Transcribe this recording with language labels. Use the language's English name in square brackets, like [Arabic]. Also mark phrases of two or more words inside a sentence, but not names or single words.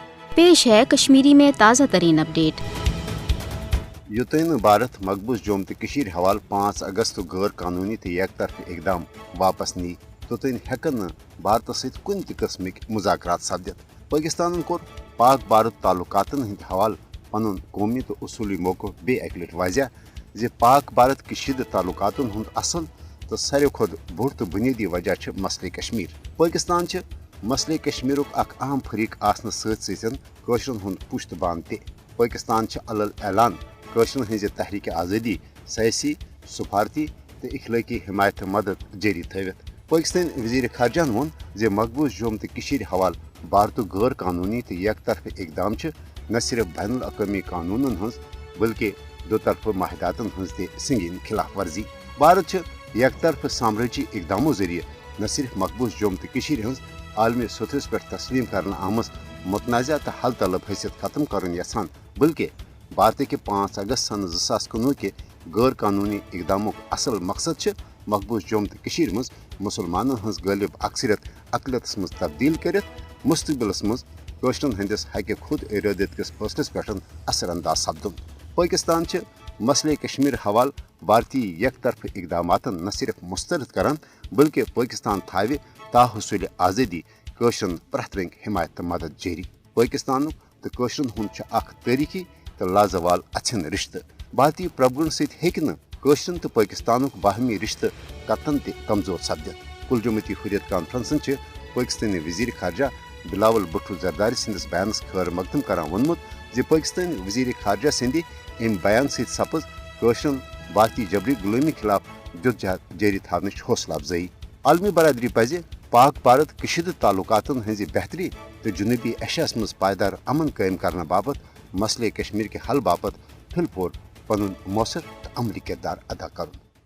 [Hindi] पेश है कश्मीरी में ताज़ा तरीन अपडेट। [Kashmiri] युतन भारत मकबूज जोम तो हवाल 5 अगस्त गैर कानूनी तो एक तरफ इकदाम वापस नी तोतन हेकन भारत सत कुन किस्मिक मुजाकरात सपदित। पाकिस्तान कोर पाक भारत ताल्लुकातन हंद हवाल पन कौमी तो उसूली मौको बे अक लट वजह जे पाक भारत ताल्लुकातन हंद असल तो सारे खुद बोड़ तो बुनियादी वजह मसले कश्मीर। पाकिस्तान मसले कश्मीर अख अहम फरीक आसन सतन हंद पुश्तबान ते। पाकिस्तान अलल ऐलान कशरन हज तहरीक आज़ादी सयासी सफारती तो इखलाकी हिमायत मदद जारी थवित। पाकिस्तान वजीर खारजा वोन जे मकबूज जोम तो हवाल भारत गैर कानूनी तो एक तरफ इकदाम न सिर्फ बैन अवी कानूनन हज बल्कि दो तरफ माहिदातन हज ते संगीन खिलाफ वर्जी। भारत एक तरफ सामराजी इकदामों जरिए न सिर्फ मकबूज जोम तो हज आलमी सतहस पे तस्लीम कर आम मुतनाज़ा तो हल तलब हैसियत खत्म कर यसान बल्कि भारत के 5 अगस्त सन 2019 के गैर कानूनी इकदामों असल मकसद मकबूज जोम तो मज मुसलमान हज गालिब अक्सरियत अकलियत मज तब्दील कर मुस्तबिलस मज कशरन हंदिस हक खुद इरादत किस फैसलस पे असर अंदाज सपदुन। पाकिस्तान मसले कश्मीर हवाल भारतीय एक तरफ इकदाम न सिर्फ मुस्तरद करान बल्कि पाकिस्तान थावे ताहसूल आज़ादी कशरन प्रथ रंग हिमायत तो मदद जारी। पाकिस्तान तो कशरन हंद तारीखी तो लाजवाल अच्छन रिश्त। भारतीय प्रभुन सशरन तो पाकिस्तान बाहमी रिश्त कतन ते कमजोर सपदित। कुलजमती हुर्रियत कॉन्फ्रेंसन पाकिस्तानी वजीर खारजा बिलावल भुट्टो जरदारी संदिस बयानस खैर मकदम करान वोनमुत जे पाकिस्तान वजीर खारजा संदि अम बयान सपज कशरन भारतीय जबरी गुलामी खिलाफ जद्दोजहद जारी थवनच हौसला अफजाई। आलमी बरदरी पज पाक भारत ताल्लुकातन हंज बेहतरी तो जुनूबी एशियास मज पायदार अमन कायम करने बाबत मसले कश्मीर के हल बाबत फिलपोर पन मौसर तो अमली किरदार अदा कर।